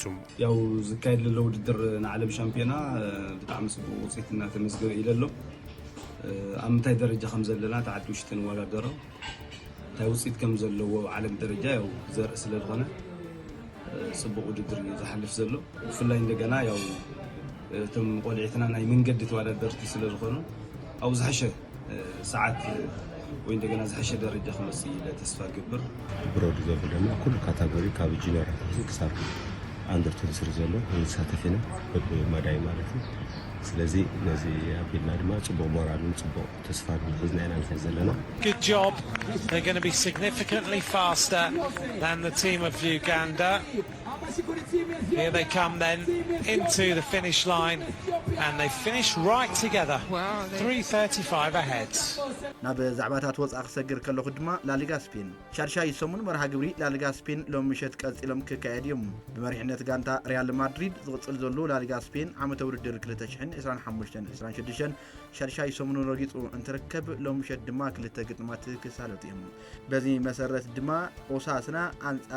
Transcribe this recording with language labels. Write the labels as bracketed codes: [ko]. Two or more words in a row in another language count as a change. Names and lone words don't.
[ti] ያው ዝካየድ ዘሎ ውድድር ንዓለም ሻምፒዮና ብጣዕሚ ጽቡቕ ውፅኢት እናተመዝገበ ኢለ ኣሎ ኣብ ምንታይ ደረጃ ከም ዘለና ተዓዲ ውሽጢ ንወዳደሮ እንታይ ውፅኢት ከም ዘለዎ ዓለም ደረጃ ያው ዘርኢ ስለ ዝኾነ ጽቡቕ ውድድር ዝሓልፍ ዘሎ ብፍላይ እንደገና ያው እቶም ቆልዒትና ናይ መንገዲ ተወዳደርቲ ስለ ዝኾኑ ኣብ ዝሓሸ ሰዓት ወይ እንደገና ዝሓሸ ደረጃ ክመጽእ ተስፋ ግብር ብሮድ ዘብ ድማ ኩሉ ካታጎሪ ካብ ጁኒየር ክሳብ አንደር 23 ዘሎ ይሳተፍና በመዳይ ማለት ነው ስለዚህ ነዚህ አብልና ድማ ጽቡቕ ሞራልን ጽቡቕ ተስፋን ሒዝና ኢና ንሕዝ ዘለና [en] Good job. They're going to be significantly faster than the team of Uganda. Here they come then into the finish line and they finish right together. Wow, 3:35 ahead. [ti] ናብ ዛዕባታት ወጻእ ክሰግር ከለኹ ድማ ላሊጋ ስፔን ሻርሻይ ሰሙን መርሃ ግብሪ ላሊጋ ስፔን ሎም ምሸት ቀጽሎም ክካየድ እዮም ብመሪሕነት ጋንታ ሪያል ማድሪድ ዝቕጽል ዘሎ ላሊጋ ስፔን ዓመተ ውድድር 2025-26 ሻርሻይ ሰሙን ረጊጹ እንትርከብ ሎም ምሸት ድማ ክልተ ግጥማት ክሳለጡ እዮም በዚ መሰረት ድማ ኦሳስና አንጻር